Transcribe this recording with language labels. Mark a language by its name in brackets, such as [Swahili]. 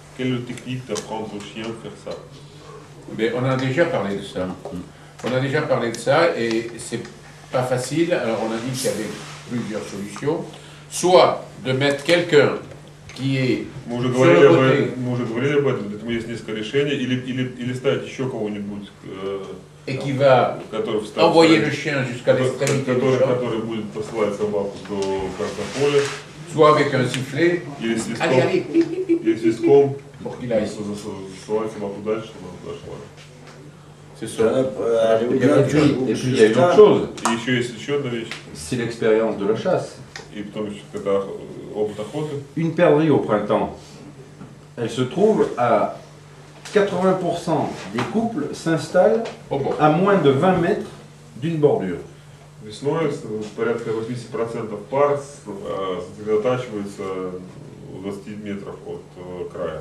[French] Quelle est la technique d'apprendre au chien à faire ça? Mais on a déjà parlé de ça. On a déjà parlé de ça et c'est pas facile. Alors on a dit qu'il y avait plusieurs solutions. Soit de mettre quelqu'un qui est [Russian] Мы уже [French] sur le côté [Russian] говорили об этом, поэтому есть несколько решений, или ставить еще кого-нибудь, [French] et qui va envoyer le chien jusqu'à l'extrémité du champ, [Russian] который будет посылать собаку до конца поля, [French] soit avec un sifflet, [Russian] или [French] allez, [Russian] свистком, [French] pour qu'il aille. [Russian] засылать собаку дальше, чтобы она подошла. [French] C'est ça. Et puis il y a une autre chose, [Russian] И еще есть еще одна вещь, [French] c'est l'expérience de la chasse. [Russian] и потом еще когда опыт охоты. [French] Une perdrix au printemps, elle se trouve à 80% des couples s'installent à moins de 20 mètres d'une bordure. [Russian] Весной порядка 80% пар сосредотачиваются у 20 метров от края.